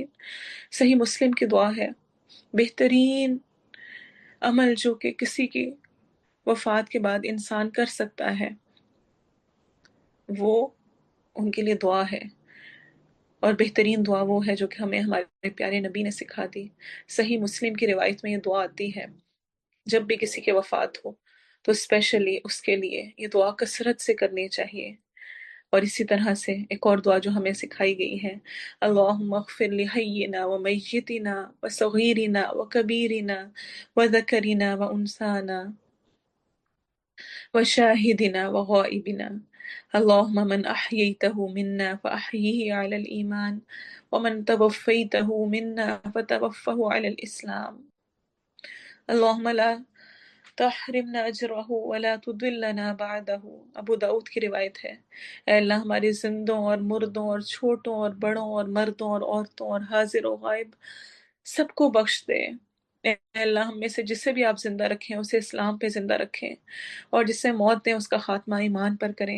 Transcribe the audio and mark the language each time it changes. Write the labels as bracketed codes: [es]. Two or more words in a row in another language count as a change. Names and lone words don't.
[ur] صحیح مسلم کی دعا ہے، بہترین عمل جو کہ کسی کی وفات کے بعد انسان کر سکتا ہے وہ ان کے لیے دعا ہے، اور بہترین دعا وہ ہے جو کہ ہمیں ہمارے پیارے نبی نے سکھا دی۔ صحیح مسلم کی روایت میں یہ دعا آتی ہے، جب بھی کسی کے وفات ہو تو اسپیشلی اس کے لیے یہ دعا کثرت سے کرنی چاہیے۔ اور اسی طرح سے ایک اور دعا جو ہمیں سکھائی گئی ہے، [ar] اللہم اغفر لحینا و میتنا و صغیرنا و کبیرنا و ذکرنا و انسانا وشاهدنا وغائبنا، اللهم من أحييته منا فأحيه على الإيمان ومن توفيته منا فتوفه على الإسلام، اللهم لا تحرمنا اجرہ ولا تضلنا بعدہ۔ [ur] ابو داؤد کی روایت ہے، اے اللہ ہمارے زندوں اور مردوں اور چھوٹوں اور بڑوں اور مردوں اور عورتوں اور حاضر و غائب سب کو بخش دے۔ اے اللہ ہم میں سے جسے بھی آپ زندہ رکھیں اسے اسلام پہ زندہ رکھیں، اور جسے موت دیں اس کا خاتمہ ایمان پر کریں۔